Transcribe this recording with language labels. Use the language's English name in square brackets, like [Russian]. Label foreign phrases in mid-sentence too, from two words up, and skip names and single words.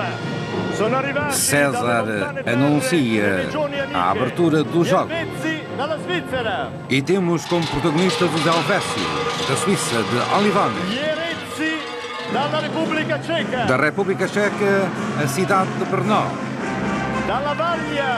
[Italian] Sono arrivati [Portuguese] César anuncia a abertura dos Jogos. E temos como protagonistas os Helvécios, da Suíça, de Olivone. [Italian] Dalla Repubblica Ceca. [Portuguese] Da República Checa, a cidade de Brno. [Italian] Dalla Vaglia.